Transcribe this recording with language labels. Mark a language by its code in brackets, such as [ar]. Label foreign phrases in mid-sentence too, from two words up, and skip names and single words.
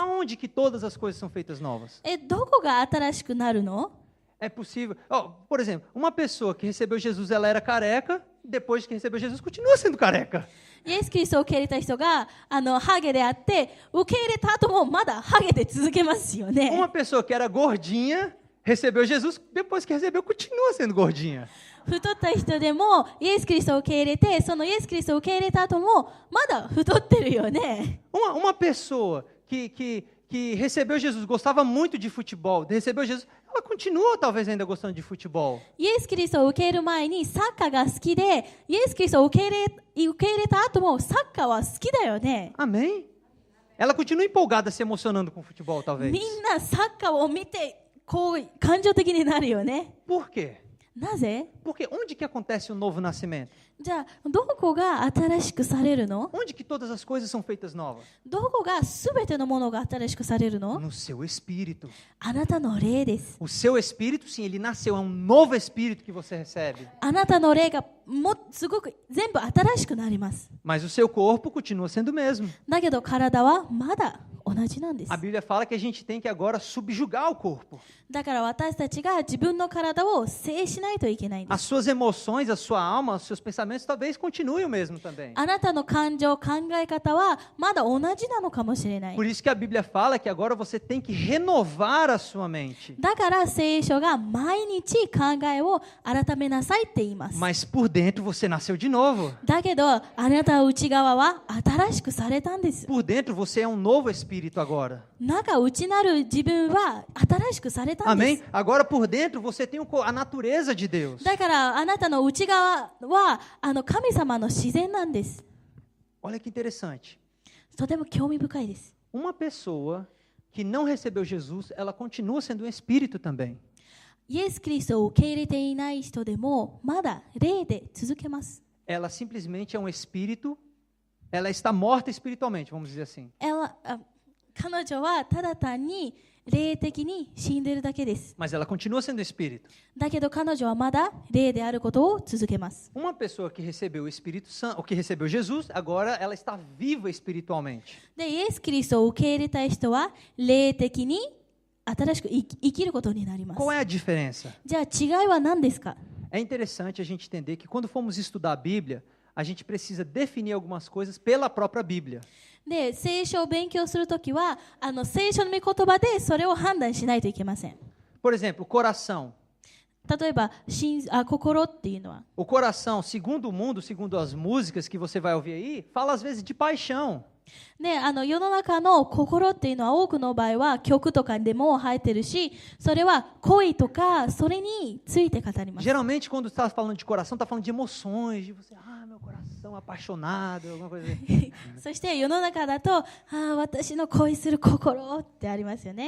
[pt] Aonde que todas as coisas são feitas novas? [ja] どこが新しくなるの？ [pt] É possível. Por exemplo, uma pessoa que recebeu Jesus, ela era careca, depois que recebeu Jesus, continua sendo careca. [ja] イエス・キリストを受け入れた人がハゲであって、受け入れた後もまだハゲで続けますよね。 [pt] Uma pessoa que era gordinha, recebeu Jesus, depois que recebeu, continua sendo gordinha. [ja] 太った人でもイエス・キリストを受け入れて、そのイエス・キリストを受け入れた後もまだ太ってるよね。 [pt] Uma pessoa que recebeu Jesus, gostava muito de futebol, recebeu Jesus, ela continua talvez ainda gostando de futebol. [ja] イエス・キリストを受け入れる前にサッカーが好きで、イエス・キリストを受け入れた後もサッカーは好きだよね。 [pt] Amém? Ela continua empolgada, se emocionando com o futebol, talvez. [ja] みんなサッカーを見てこう感情的になるよね。 [pt] Por quê? [ja] なぜ？ [pt] Porque onde que acontece o novo nascimento? [ja] じゃあどこが新しくされるの？ [pt] Onde que todas as coisas são feitas novas? [ja] どこがすべてのものが新しくされるの？ [pt] No seu espírito. [ja] あなたの霊です。 [pt] O seu espírito, sim, ele nasceu, é um novo espírito que você recebe. [ja] あなたの霊がすごく全部新しくなります。 [pt] Mas o seu corpo continua sendo o mesmo. [ja] だけど体はまだ同じなんです。 [pt] A Bíblia fala que a gente tem que agora subjugar o corpo. [ja] だから私たちが自分の体を制しないといけないんで [pt] As [ja] す。 [pt] suas emoções, a sua alma, os seus pensamentos talvez continuem o mesmo também. [ja] あなたの感情、考え方はまだ同じなのかもしれない。 [pt] Por isso que a Bíblia fala que agora você tem que renovar a sua mente. [ja] だから聖書が毎日考えを改めなさいって言います。 [pt] Mas por dentro você nasceu de novo. [ja] だけどあなたの内側は新しくされたんです。 [pt] Por dentro você é um novo espírito agora. [ja] 中内なる自分は新しくされたんで [pt] Amém? [ja] す。 [pt] Agora por dentro você tem a natureza de Deus. [ja] だからあなたの内側は神様の自然なんです。 [pt] Olha que interessante. [ja] とても興味深いです。 [pt] Uma pessoa que não recebeu Jesus, ela continua sendo um espírito também. [ja] イエス・キリストを受け入れていない人でもまだ霊で続けます。 [pt] Ela simplesmente é um espírito, ela está morta espiritualmente, vamos dizer assim. [ja] 彼女はただ単に霊的に死んでいるだけです。 [pt] Mas ela continua sendo espírito. [ja] だけど彼女はまだ霊であることを続けます。 [pt] Uma pessoa que recebeu o Espírito Santo, ou que recebeu Jesus, agora ela está viva espiritualmente. [ja] で、イエス・キリストを受け入れた人は霊的に新しく生きることになります。 [pt] Qual é a diferença? [ja] じゃあ違いは何ですか？ [pt] É interessante a gente entender que quando formos estudar a Bíblia, a gente precisa definir algumas coisas pela própria Bíblia. [ja] で、聖書を勉強するときは聖書の御言葉でそれを判断しないといけません。 [pt] Por exemplo, o coração. [ja] 例えば心っていうのは [pt] O coração, segundo o mundo, segundo as músicas que você vai ouvir aí, fala às vezes de paixão. [ja] ね、世の中の心っていうのは多くの場合は曲とかでも入ってるし、それは恋とかそれについて語ります。 [pt] Geralmente, quando está falando de coração, está falando de emoções, de você, meu coração apaixonado, alguma coisa assim. [ja] そして世の中だと、私の恋する心ってありますよね。